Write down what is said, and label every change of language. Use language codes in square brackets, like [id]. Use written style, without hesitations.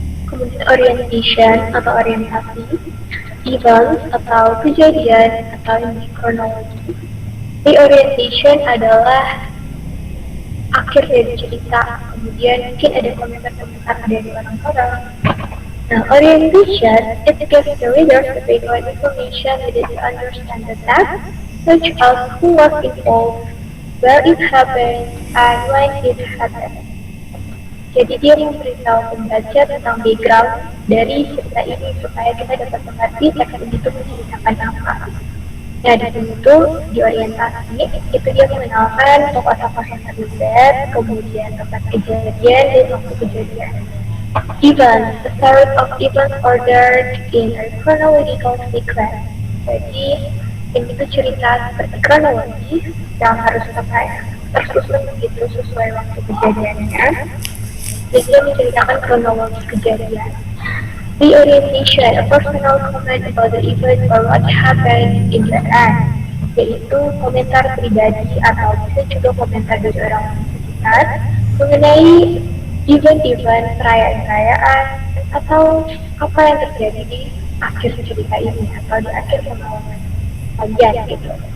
[id] Kemudian orientation atau orientasi, events atau kejadian atau ini kronologi. Reorientation adalah akhir dari cerita, kemudian mungkin ada komentar-komentar dari orang-orang. [en] Now, orientation, it gives the reader the background information needed to understand the text, such as who was involved, where it happened, and when it happened. [id] Jadi dia memberitahu pembaca tentang background dari cerita ini supaya kita dapat mengerti teks ini itu menceritakan apa. Nah, di sini tuh di orientasi itu dia mengenalkan tokoh-tokoh yang terlibat, kemudian tempat kejadian dan waktu kejadian. [en] Events, the series of events ordered in a chronological sequence. [id] Jadi ini tuh cerita seperti kronologi yang harus tersusun begitu sesuai waktu kejadiannya. Jadi dia menceritakan kronologi kejadian. [en] Reorientation, a personal comment about the event or what happened in the end, [id] yaitu komentar pribadi atau bisa juga komentar dari orang sekitar mengenai event-event, perayaan-perayaan, atau apa yang terjadi di akhir cerita ini atau di akhir pengalaman kalian gitu.